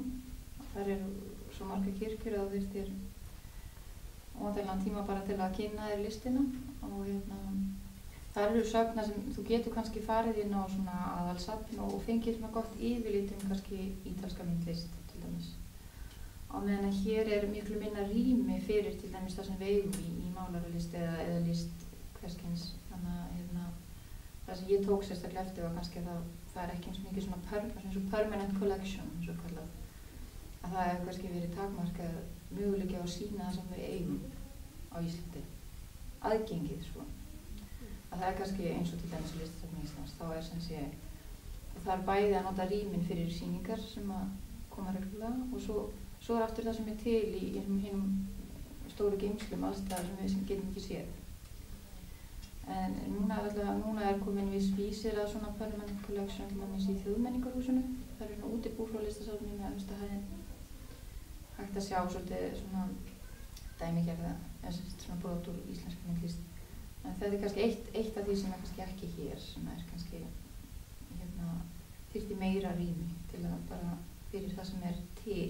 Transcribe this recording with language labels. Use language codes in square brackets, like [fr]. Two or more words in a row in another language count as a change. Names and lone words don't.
[is] Það eru svo margar kirkjur að það þyrftir óendanlegan tíma bara til að kynna þér listina og það eru söfna sem þú getur kannski farið inn á svona aðalsafn og fengið svona gott yfirlit kannski ítalska myndlist til dæmis. Á meðan að hér er miklu minna rými fyrir til dæmis það sem við eigum í málaralist eða list hverskyns. Þannig að það sem ég tók sérstaklega eftir var kannski að það er ekki eins mikið svona [en] permanent collection [is] eins og kallað. Að það hefur kannski verið takmarkað möguleiki á að sýna það sem við eigum á Íslandi. Aðgengið svo. Að það er kannski eins og til dæmis Listasafni Íslands, þá er sem sé það er bæði að nota rýmin fyrir sýningar sem að koma reglulega og svo er aftur það sem er til í hinum stóru geymslum allstaðar sem við getum ekki séð. En núna er komin viss vísir að svona [en] permanent collection [is] til mannis í Þjóðmenningarhúsinu. Það eru svona útibú frá Listasafni með efsta hæðin. Hægt að sjá svolítið svona dæmigerða, svona brot úr íslenskri myndlist. En þetta er kannski eitt af því sem er kannski ekki hér, sem er kannski þyrfti meira rými til að bara fyrir það sem er til.